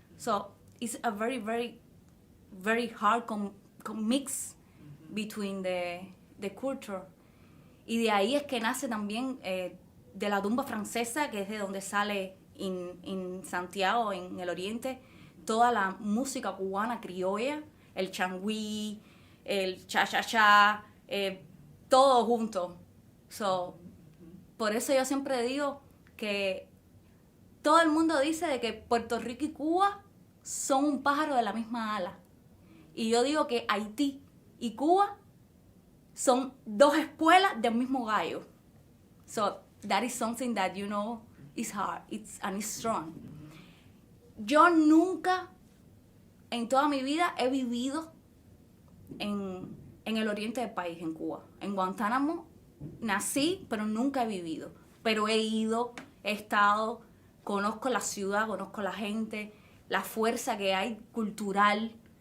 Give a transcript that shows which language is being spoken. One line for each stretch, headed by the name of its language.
English: So it's a very, very, very hard mix between the culture.
Spanish: Y de ahí es que nace también de la tumba francesa, que es de donde sale en Santiago, en el oriente, toda la música cubana criolla, el changüí, el cha-cha-cha, todo junto. So, por eso yo siempre digo que todo el mundo dice de que Puerto Rico y Cuba son un pájaro de la misma ala. Y yo digo que Haití y Cuba son dos espuelas del mismo gallo.
English: So that is something that, you know, is hard, and it's strong.
Spanish: Yo nunca en toda mi vida he vivido en el oriente del país, en Cuba. En Guantánamo nací, pero nunca he vivido. Pero he ido, he estado, conozco la ciudad, conozco la gente, la fuerza que hay cultural.